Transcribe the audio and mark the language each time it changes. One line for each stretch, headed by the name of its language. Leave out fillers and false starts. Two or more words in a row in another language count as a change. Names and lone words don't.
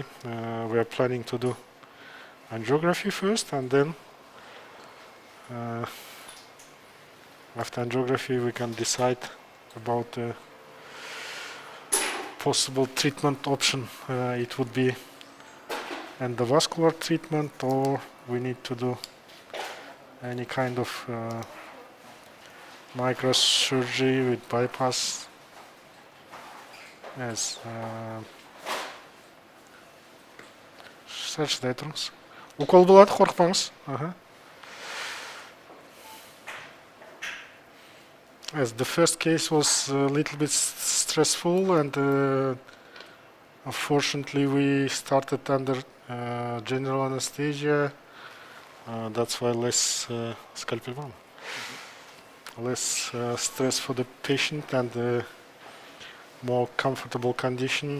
English: We are planning to do angiography first, and then after angiography, we can decide about the possible treatment option. It would be endovascular treatment, or we need to do any kind of microsurgery with bypass. Yes.
Kazakh: Укол болады, қорықпаңыз.
English: Yes, the first case was a little bit stressful, and unfortunately we started under general anesthesia. That's why less less stress for the patient, and more comfortable condition.